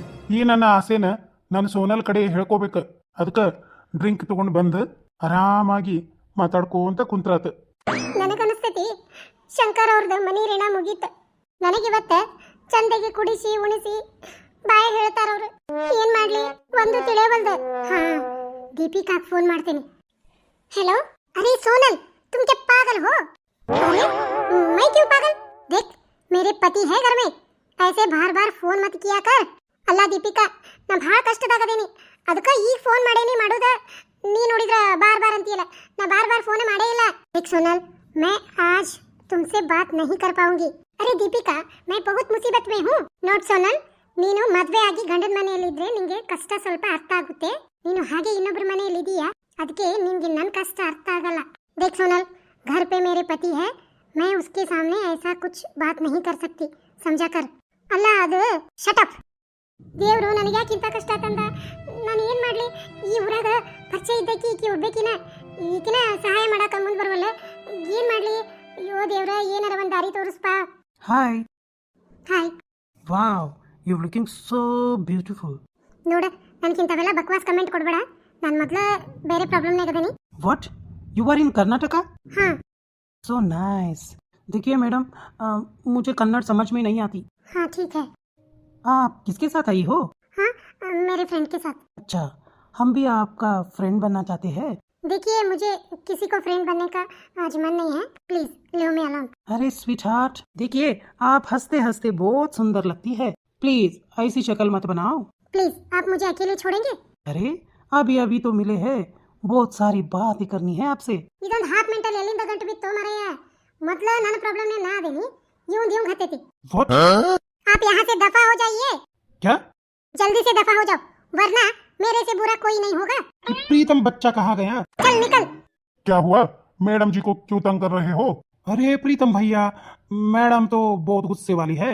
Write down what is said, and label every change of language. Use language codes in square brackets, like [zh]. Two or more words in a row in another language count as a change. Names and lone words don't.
[kn] ಈ ನನ್ನ ಆಸೆನ ನನ್ನ ಸೋನಲ್ ಕಡೆ ಹೇಳ್ಕೋಬೇಕ. ಅದಕ್ಕೆ ಡ್ರಿಂಕ್ ತಗೊಂಡು ಬಂದು ಆರಾಮಾಗಿ ಮಾತಾಡ್ಕೋಂತ ಕುಂತ್ರಾತ. ನನಗನಸ್ತೈತಿ ಶಂಕರ್ ಅವ್ರದ್ದು ಮನಿ ಋಣ ಮುಗೀತ. ನನಗಿವತ್ತ ಚಂದಗೆ ಕುಡಿಸಿ ಉಣಿಸಿ ಬಾಯ ಹೇಳ್ತಾರ ಅವ್ರು. ಏನ್ ಮಾಡ್ಲಿ ಒಂದು ತಿಳಿಯವಲ್ದು. ಹಾ, ದೀಪಿಕಾಗ್ ಫೋನ್ ಮಾಡ್ತೀನಿ. [hi] हेलो, अरे सोनल, तुम क्या पागल हो? अरे मैं क्यों पागल? देख, मेरे पति है घर में, ऐसे बार बार फोन मत किया कर. [kn] ಅಲ್ಲ ದೀಪಿಕಾ, ನಾ ಭಾಳ ಕಷ್ಟದಾಗದೇನಿ. ಅದಕ್ಕೆ ಈಗ ಫೋನ್ ಮಾಡೇನಿ. ಮಾಡೋದ ನೀ ನೋಡಿದ್ರ ಬಾರ್ ಬಾರ್ ಅಂತೀಯಲ್ಲ, ನಾ ಬಾರ್ ಬಾರ್ ಫೋನ್ ಮಾಡೇ ಇಲ್ಲ. [hi] देख सोनल, मैं आज तुमसे बात नहीं कर पाऊंगी. अरे दीपिका, मैं बहुत मुसीबत में हूँ. [kn] ನೋಡ್ ಸೋನಲ್, ನೀನು ಮದ್ವೆ ಆಗಿ ಗಂಡನ ಮನೆಯಲ್ಲಿದ್ರೆ ನಿಂಗೆ ಕಷ್ಟ ಸ್ವಲ್ಪ ಅರ್ಥ ಆಗುತ್ತೆ. ನೀನು ಹಾಗೆ ಇನ್ನೊಬ್ಬರ ಮನೆಯಲ್ಲಿ ಇದೀಯಾ, ಅದಕ್ಕೆ ನಿಂಗೆ ನನ್ನ ಕಷ್ಟ अर्थ ಆಗಲ್ಲ. [hi] देख सोनल, घर पे मेरे पति है, मैं उसके सामने ऐसा कुछ बात नहीं कर सकती, समझा कर. [kn] ಅಲ್ಲ ಅದು [en] shut up. [kn] ದೇವ್ರು ನನಗೆ ಯಾಕಿಂತ ಕಷ್ಟ ತಂದ? ನಾನು ಏನು ಮಾಡಲಿ? ಈ ಊರಾಗ ಪರಿಚಯ ಇದ್ದಕ್ಕೆ ಈಕಿ ಒಬ್ಬೇಕಿನ ಈಕಿನ ಸಹಾಯ ಮಾಡಕ ಮುಂದೆ ಬರವಲ್ಲ. ಏನು ಮಾಡಲಿ? ಅಯ್ಯೋ ದೇವ್ರ, ಏನಾರ ಒಂದು ದಾರಿ ತೋರಿಸ್ಪಾ. ಹಾಯ್. ಹಾಯ್. [en] wow, you looking so beautiful. [kn] ನೋಡ, ನನಗಿಂತವೆಲ್ಲ ಬಕ್ವಾಸ್ ಕಮೆಂಟ್ ಕೊಡಬೇಡ. ನಾನು ಮೊದಲ ಬೇರೆ ಪ್ರಾಬ್ಲಮ್ನಾಗ ಅದೀನಿ. [en] What, you are in Karnataka? [hi] हाँ. [en] so nice. [hi] देखिए मैडम, मुझे कन्नड़ समझ में नहीं आती. हाँ ठीक है. आप किसके साथ आई हो? हाँ, मेरे फ्रेंड के साथ. अच्छा, हम भी आपका फ्रेंड बनना चाहते हैं. देखिए, मुझे किसी को फ्रेंड बनने का आज मन नहीं है. [en] please leave me alone. [hi] अरे [en] sweet heart, [hi] देखिए आप हंसते हंसते बहुत सुंदर लगती है. प्लीज ऐसी शक्ल मत बनाओ. प्लीज, आप मुझे अकेले छोड़ेंगे? अरे अभी अभी तो मिले हैं, बहुत सारी बातें करनी है आपसे. [kn] ಇದೊಂದು [en] half minute [kn] ಅಲ್ಲಿ ಎಲ್ಲಿಂದ ಗಂಟು ಬಿತ್ತು ಮಾರಾಯ? ಮೊದಲ ನನ್ನ ಪ್ರಾಬ್ಲಮ್ ನಾ ಅದೇನಿ, ಇವಂಗ್ ಹತ್ತೈತಿ. [en] What? [hi] आप यहाँ से दफा हो जाइए. क्या? जल्दी से दफा हो जाओ, वरना मेरे से बुरा कोई नहीं होगा. प्रीतम बच्चा कहाँ गया? चल निकल. क्या हुआ? मैडम जी को क्यों तंग कर रहे हो? अरे प्रीतम भैया, मैडम तो बहुत गुस्से वाली है.